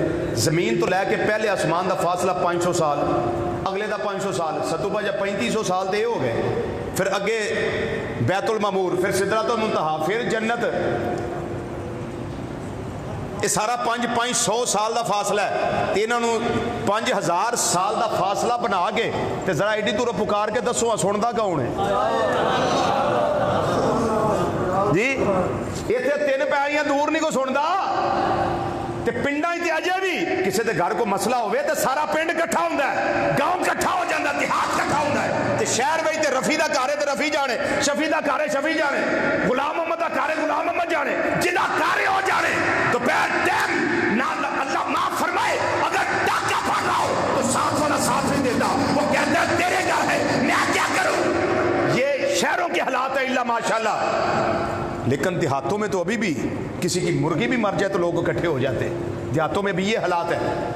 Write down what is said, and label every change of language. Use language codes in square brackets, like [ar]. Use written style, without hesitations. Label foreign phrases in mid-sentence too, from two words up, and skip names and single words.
[pa] زمین تو لے کے پہلے آسمان دا فاصلہ 500 سال، اگلے دا 500 سال، ستوبہ جب 3500 سال دے ہو گئے، پھر اگے بیت المعمور، پھر سدرۃ المنتہا، پھر جنت۔ یہ سارا 500 سال دا فاصلہ ہے۔ تے انہاں نوں 5000 سال دا فاصلہ بنا کے تے ذرا ایڈی دور پکار کے دسو سندا کون ہے جی؟ اتنے 3 پیڑیاں دور نہیں کو سندا۔ تے پنڈاں تے اجے بھی کسی دے گھر کو مسئلہ ہوئے تے سارا پنڈ کٹھا ہوندا ہے، گاؤں کٹھا ہو جاندا، دیہات کٹھا ہوندا ہے۔ تے شہر وچ تے رفیع دا گھر ہے تے رفیع جانے، شفیع دا گھر ہے شفیع جانے، غلام محمد دا گھر ہے غلام محمد جانے، جدا گھر ہو جانے۔ [ur] تو پیر ٹائم نہ اللہ معاف فرمائے اگر ڈاکہ پڑ رہا ہو تو ساتھ والا ساتھ نہیں دیتا، وہ کہتا ہے تیرے گھر ہے میں کیا کروں۔ یہ شہروں کے حالات ہے [ar] الا ماشاءاللہ۔ [ur] لیکن دیہاتوں میں تو ابھی بھی کسی کی مرغی بھی مر جائے تو لوگ اکٹھے ہو جاتے ہیں، دیہاتوں میں بھی یہ حالات ہے۔